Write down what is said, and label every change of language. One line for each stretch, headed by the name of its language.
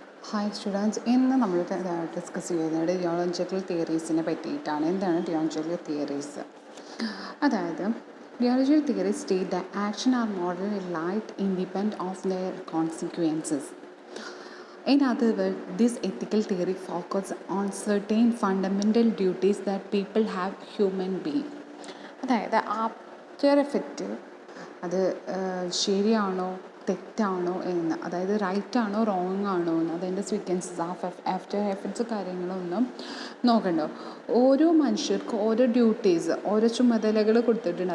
Malayalam: Hi students, ഇന്ന് നമ്മൾ discuss ചെയ്യുന്നത് ഡിയോളജിക്കൽ തിയറീസിനെ പറ്റിയിട്ടാണ്.
English: എന്താണ് deontological theories? അതായത് deontological theories state the action are moral right independent of their consequences. In other words, this ethical theory focuses on certain fundamental duties that people have human being.
Malayalam: അതായത് after effect അത് ശരിയാണോ തെറ്റാണോ എന്ന്, അതായത് റൈറ്റ് ആണോ wrong ആണോ എന്ന്, അതിൻ്റെ സീക്വൻസസ് ആഫ്റ്റർ എഫക്ട്സ് കാര്യങ്ങളൊന്നും നോക്കണ്ടോ. ഓരോ മനുഷ്യർക്കും ഓരോ ഡ്യൂട്ടീസ്, ഓരോ ചുമതലകൾ കൊടുത്തിട്ടുണ്ട്.